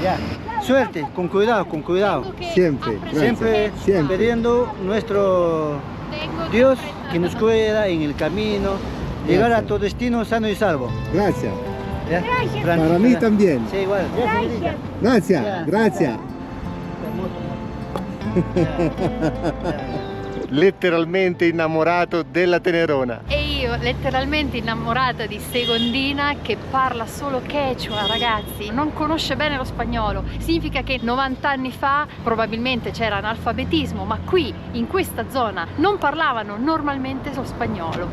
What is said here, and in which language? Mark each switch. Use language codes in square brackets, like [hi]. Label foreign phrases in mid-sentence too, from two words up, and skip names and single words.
[es] Ya. Suerte, con cuidado. Tengo que Siempre, aprender Siempre quechua. pidiendo nuestro Tengo que Dios aprender. que nos cuida en el camino, llegar a Gracias. tu destino sano y salvo. Gracias. ¿Ya? Para mí también. Sí, igual. Ya. Gracias, gracias. [it] Letteralmente innamorato della Tenerona. E io letteralmente innamorata di Segondina che parla solo quechua, ragazzi, non conosce bene lo spagnolo. Significa che 90 anni fa probabilmente c'era analfabetismo, ma qui in questa zona non parlavano normalmente lo spagnolo.